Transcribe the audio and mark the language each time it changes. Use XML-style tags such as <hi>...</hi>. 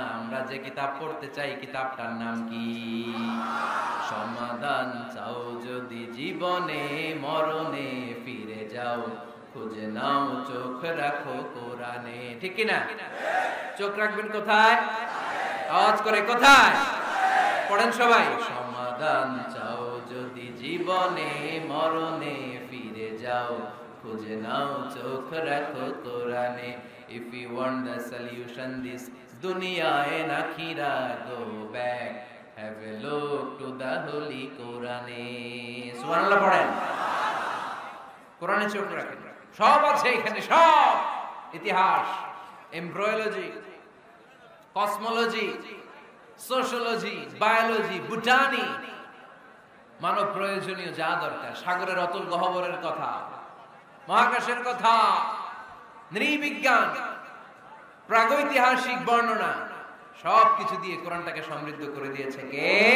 <bn>আমরা যে কিতাব পড়তে চাই কিতাবটার নাম কি? সমাধান চাও যদি জীবনে মরণে ফিরে যাও, খুঁজে নাও চোখ রাখো কোরআনে। ঠিক কি না? চোখ রাখবেন কোথায়? আওয়াজ করে কোথায়? পড়েন সবাই। সমাধান চাও যদি জীবনে মরণে ফিরে যাও, খুঁজে নাও চোখ রাখো কোরআনে।</bn> <en>If you want the solution this dunya and akhira, go back, have a look to the holy Quran.</en> <bn>সুবহানাল্লাহ পড়েন। কোরআনে চোখ রাখেন। সব আছে এখানে, সব ইতিহাস, embryology, cosmology, sociology, biology, botany, মানব প্রয়োজনীয় যা দরকার, সাগরের অতল গহ্বরের কথা, মহাকাশের কথা, নৃবিজ্ঞান, প্রাগৈতিহাসিক বর্ণনা, সবকিছু দিয়ে কোরআনটাকে সমৃদ্ধ করে দিয়েছে কে?</bn>